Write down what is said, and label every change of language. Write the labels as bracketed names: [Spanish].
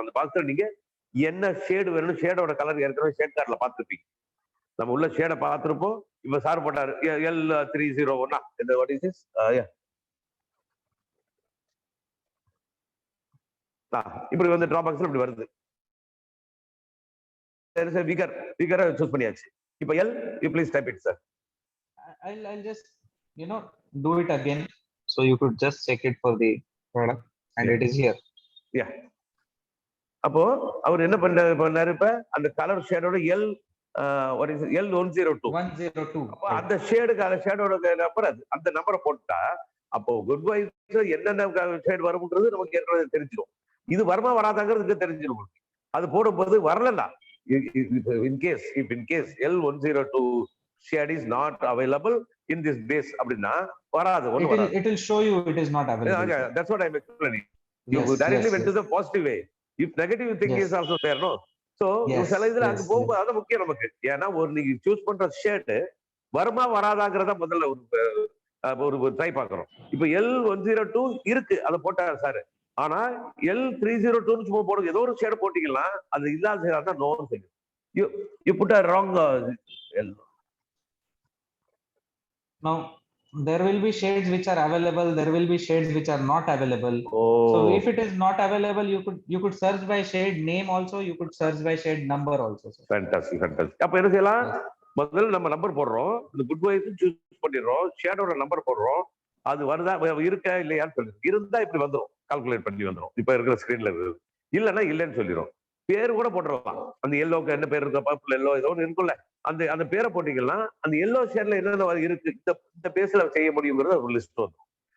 [Tamil] அந்த பாக்ஸ்ல நீங்க என்ன ஷேடு வேணும், ஷேடோட கலர் ஏற்கனவே ஷேட் கார்டுல பார்த்துருப்பீங்க. நம்ம உள்ள ஷேடை பார்த்திருப்போம். இப்ப சார் போட்டாரு L301 இந்த [English] what is this [Tamil] இப்படி வந்து டிராப் பாக்ஸ்ல இப்படி வருது. வீக்கரை சூஸ் பண்ணியாச்சு. [English] இப்ப L you please type it sir. I'll just do it again, so you could just check it for the product and it is here. Yeah. [Tamil] அப்போ அவர் என்ன பண்ணாரு, இப்ப அந்த colour ஷேடோட [English] what is it? [Tamil] L102. அப்போ அந்த ஷேடோட number அந்த நம்பரை போட்டா அப்போ குட் வைஸ் என்னென்ன ஷேட் வரும்ன்றது நமக்கு ஏற்கனவே தெரிஞ்சிடும். இது வருமா வராதாங்கிறது தெரிஞ்சிடும். அது போடும்போது வரலன்னா [English] in case L102 shade is not available in this base [Tamil] அப்படின்னா வராது. [English] It will show you it is not available. Yeah, that's what I'm explaining. You directly went to the positive way. If negative thing is also there, no? [Tamil] So சில இதுல அங்க போகும்போது அது முக்கியம் நமக்கு. ஏன்னா நீங்க சூஸ் பண்ற ஷேட் வருமா வராதாங்கிறத முதல்ல ஒரு ட்ரை பார்க்கணும். இப்ப L102 இருக்கு, அதை போட்டாரு சார். ஆனா L302 சும்மா போடுறது ஏதோ ஒரு ஷேட் போட்டீங்கன்னா அது இல்லாத ஷேட் தான் நோன்னு சொல்லுது. [English] You put a wrong L. Now there will be shades which are available, there will be shades which are not available. So if it is not available, you could search by shade name also, you could search by shade number also. Fantastic. [Tamil] அப்ப என்ன செய்யலாம், முதல்ல நம்ம number போடுறோம், இந்த good wise choose பண்ணிடுறோம், ஷேடோட number போடுறோம். அது வருதா இருக்கா இல்லையான்னு சொல்லி இருந்தா இப்படி வந்துடும், கால்குலேட் பண்ணி வந்துடும். இப்ப இருக்கிற ஸ்கிரீன்ல இருக்குது. இல்லைன்னா இல்லைன்னு சொல்லிடும். பேரு கூட போட்டுடலாம். அந்த எல்லோக்கு என்ன பேர் இருக்கா, பர்பிள் எல்லோ ஏதோ ஒன்று இருக்குல்ல, அந்த பேரை போட்டீங்கன்னா அந்த எல்லோ ஷேட்ல என்னென்ன இருக்கு இந்த பேஸ்ல செய்ய முடியுங்கிறது ஒரு லிஸ்ட் வந்துடும்.